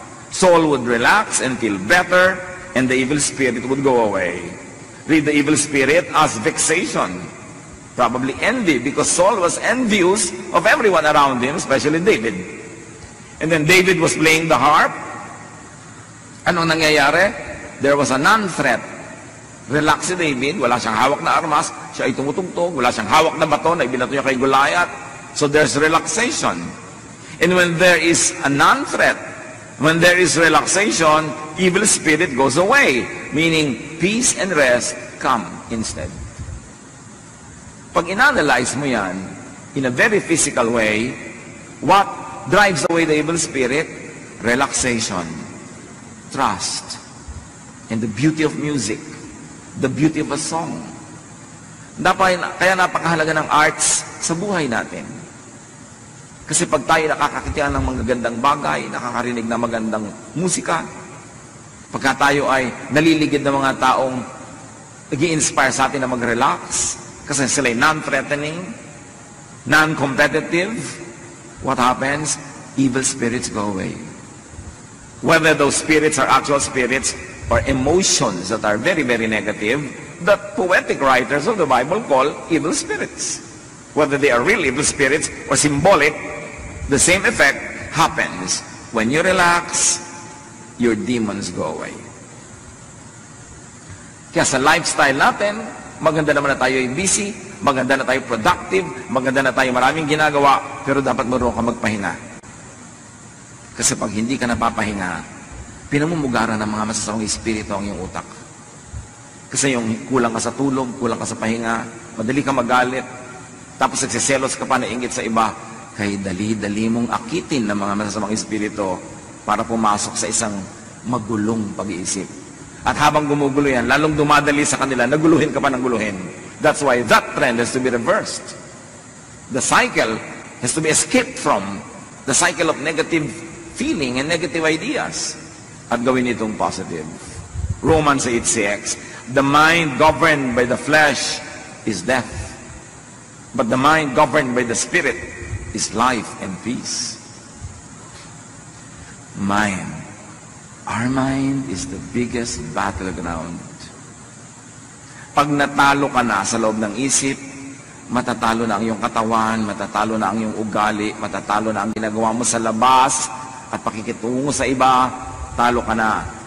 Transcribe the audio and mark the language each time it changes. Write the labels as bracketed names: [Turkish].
[English] Saul would relax and feel better, and the evil spirit would go away. Read the evil spirit as vexation. Probably envy, because Saul was envious of everyone around him, especially David. And then David was playing the harp. [Filipino] Anong nangyayari? [English] There was a non-threat. [Filipino] Relax si David, wala siyang hawak na armas, siya ay tumutugtog, wala siyang hawak na baton, na ibinato niya kay Goliath. [English] So there's relaxation. And when there is a non-threat, when there is relaxation, evil spirit goes away, meaning peace and rest come instead. [Filipino] Pag in-analyze mo yan, [English] in a very physical way, what drives away the evil spirit? Relaxation, trust, and the beauty of music, the beauty of a song. [Filipino] Kaya napakahalaga ng arts sa buhay natin. Kasi pag tayo nakakakita ng magagandang bagay, nakakarinig ng magandang musika, pagka tayo ay naliligid ng mga taong nag-i-inspire sa atin na mag-relax, kasi sila ay non-threatening, non-competitive, [English] what happens? Evil spirits go away. Whether those spirits are actual spirits or emotions that are very, very negative, that poetic writers of the Bible call evil spirits. Whether they are real evil spirits or symbolic, The same effect happens when you relax, your demons go away. [Filipino] Kaya sa lifestyle natin, maganda naman na tayo ay busy, maganda na tayo productive, maganda na tayo maraming ginagawa, pero dapat marunong ka magpahinga. Kasi pag hindi ka napapahinga, pinamumugaran ng mga masasamang espiritu ang iyong utak. Kasi yung kulang ka sa tulog, kulang ka sa pahinga, madali ka magalit, tapos nagsiselos ka pa, nainggit sa iba, kay dali-dali mong akitin ng mga masasamang espiritu para pumasok sa isang magulong pag-iisip. At habang gumugulo yan, lalong dumadali sa kanila, naguluhin ka pa ng guluhin. [English] That's why that trend has to be reversed. The cycle has to be escaped from, the cycle of negative feeling and negative ideas, [Filipino] at gawin itong positive. [English] Romans 8:6, the mind governed by the flesh is death, but the mind governed by the Spirit is life and peace. Mind. Our mind is the biggest battleground. [Filipino] Pag natalo ka na sa loob ng isip, matatalo na ang iyong katawan, matatalo na ang iyong ugali, matatalo na ang ginagawa mo sa labas, at pakikitungo sa iba, talo ka na.